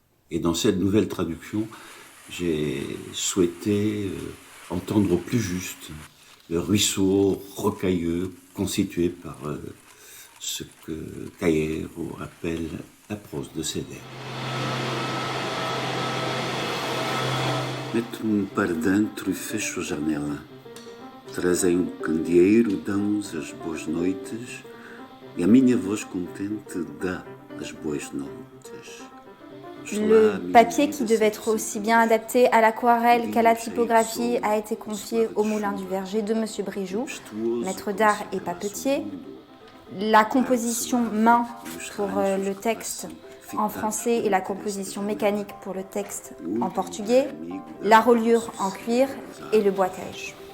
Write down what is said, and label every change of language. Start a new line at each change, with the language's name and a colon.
French: Et dans cette nouvelle traduction, j'ai souhaité entendre au plus juste le ruisseau rocailleux constitué par ce que Cairo appelle la prose de ses vers.
Portuguese: Meto-me para dentro e fecho a janela. Trazem candeeiro, dão-nos as boas noites e a minha voz contente dá as boas noites.
French: Le papier qui devait être aussi bien adapté à l'aquarelle qu'à la typographie a été confié au Moulin du Verger de M. Brijoux, maître d'art et papetier. La composition main pour le texte en français et la composition mécanique pour le texte en portugais, la reliure en cuir et le boitage.